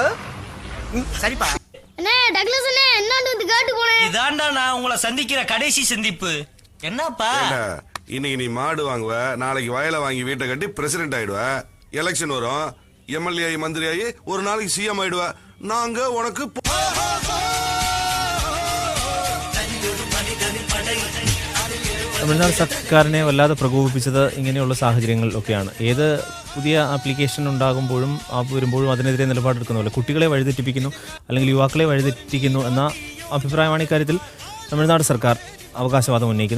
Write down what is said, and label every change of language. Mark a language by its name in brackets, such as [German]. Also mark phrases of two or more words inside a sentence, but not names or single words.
[Tamil] சரிப்பா. இதாண்டா நான் உங்களை சந்திக்கிற கடைசி சந்திப்பு. என்னப்பா இன்னைக்கு நீ மாடு வாங்குவ, நாளைக்கு வயலை வாங்கி வீட்டை கட்டி பிரசிடென்ட் ஆயிடுவ, எலெக்ஷன் வரும், எம்எல்ஏ ஆகி மந்திரி ஆகி ஒரு நாளைக்கு சிஎம் ஆயிடுவ. நாங்க உனக்கு [Malayalam] തമിഴ്നാട് സർക്കാരിനെ വല്ലാതെ പ്രകോപിപ്പിച്ചത് ഇങ്ങനെയുള്ള സാഹചര്യങ്ങളിലൊക്കെയാണ്. ഏത് പുതിയ ആപ്ലിക്കേഷൻ ഉണ്ടാകുമ്പോഴും വരുമ്പോഴും അതിനെതിരെ നിലപാടെടുക്കുന്നില്ല. കുട്ടികളെ വഴിതെറ്റിപ്പിക്കുന്നു അല്ലെങ്കിൽ യുവാക്കളെ വഴിതെറ്റിക്കുന്നു എന്ന അഭിപ്രായമാണ് ഇക്കാര്യത്തിൽ തമിഴ്നാട് സർക്കാർ അവകാശവാദം ഉന്നയിക്കുന്നത്.